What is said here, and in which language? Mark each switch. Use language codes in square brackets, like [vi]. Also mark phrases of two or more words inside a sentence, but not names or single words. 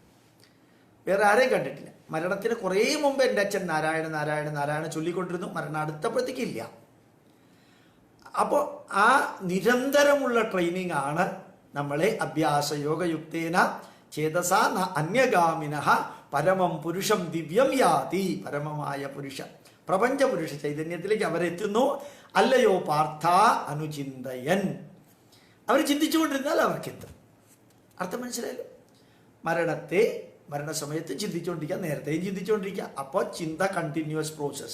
[ml] മരണത്തിന് കുറേ മുമ്പ് എൻ്റെ അച്ഛൻ നാരായണ നാരായണ നാരായണ ചൊല്ലിക്കൊണ്ടിരുന്നു. മരണം അടുത്തപ്പോഴത്തേക്കില്ല. അപ്പോൾ ആ നിരന്തരമുള്ള ട്രെയിനിങ് ആണ് നമ്മളെ [sa] അഭ്യാസയോഗയുക്തേന ചേതസ അന്യഗാമിന പരമം പുരുഷം ദിവ്യം യാതി. [ml] പരമമായ പുരുഷ പ്രപഞ്ച പുരുഷ ചൈതന്യത്തിലേക്ക് അവരെത്തുന്നു. അല്ലയോ പാർത്ഥ അനുചിന്തയൻ, അവർ ചിന്തിച്ചുകൊണ്ടിരുന്നാൽ അവർക്കെത്തും. അർത്ഥം മനസ്സിലായല്ലോ? മരണസമയത്ത് ചിന്തിച്ചുകൊണ്ടിരിക്കുക, നേരത്തെയും ചിന്തിച്ചുകൊണ്ടിരിക്കുക. അപ്പോൾ ചിന്ത [en] continuous process.